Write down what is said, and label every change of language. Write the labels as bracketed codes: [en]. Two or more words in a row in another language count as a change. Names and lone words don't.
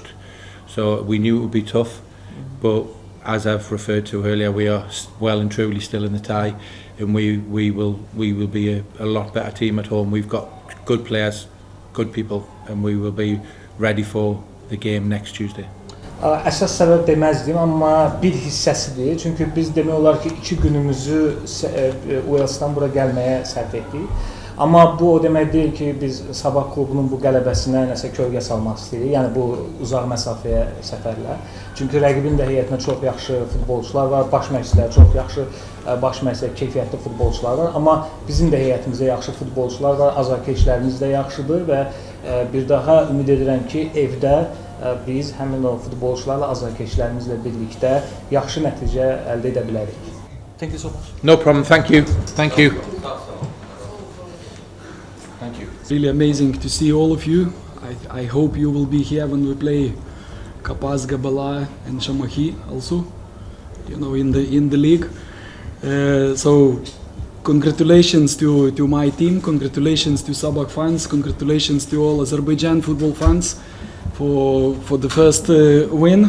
[en] So we knew it would be tough, but as I've referred to earlier, we are well and truly still in the tie, and we will be a lot better team at home. We've got good players, good people, and we will be ready for the game next Tuesday. [az] Əsas səbəb deməzdim, amma bir hissəsidir. Çünki biz demək olar ki, 2 günümüzü Wales'dan bura gəlməyə sərf etdik. Amma bu o demək deyil ki, biz Sabah klubunun bu qələbəsinə nəsə kölgə salmaq istəyirik. Yəni bu uzaq məsafəyə səfərlər. Çünki rəqibin də heyətində çox yaxşı futbolçular var, baş məşqçilər çox yaxşı, baş məşqçilər keyfiyyətli futbolçular var. Amma bizim də heyətimizdə yaxşı futbolçular var, azarkeşlərimiz də yaxşıdır və bir daha ümid edirəm ki, evdə biz həmin o futbolçularla, azarkeşlərimizlə birlikdə yaxşı nəticə əldə edə bilərik. [en] Thank you so much. No problem. Thank you. Thank you. Thank you. Really amazing to see all of you. I hope you will be here when we play Kapaz, Gabala and Shamahi also, you know, in the league. So congratulations to my team, congratulations to Sabah fans, congratulations to all Azerbaijan football fans for the first win.